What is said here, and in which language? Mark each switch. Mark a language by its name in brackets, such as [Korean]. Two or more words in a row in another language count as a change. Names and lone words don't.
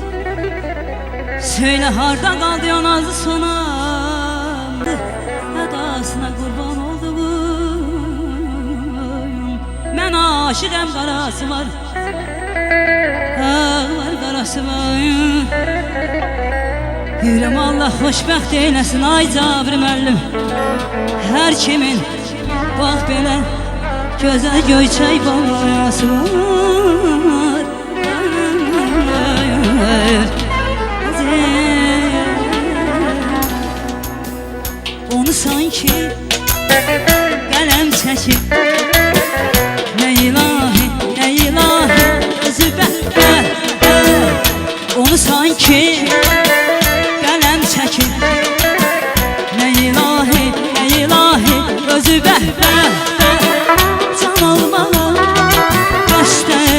[Turkish] Söyle harda kaldı ya nazlı sonam Edasına kurban oldum Ben aşıkım karası var Var karası var [Azerbaijani] Yüreğim Allah xoşbəxt eyləsin ay Cabir müəllim Hər kimin bax belə gözəl göyçək balası var Onu sanki qələm çəkir Nə ilahi, nə ilahi özü bəhbə Onu sanki qələm çəkir Nə ilahi, nə ilahi özü bəhbə Can almağa qaçdı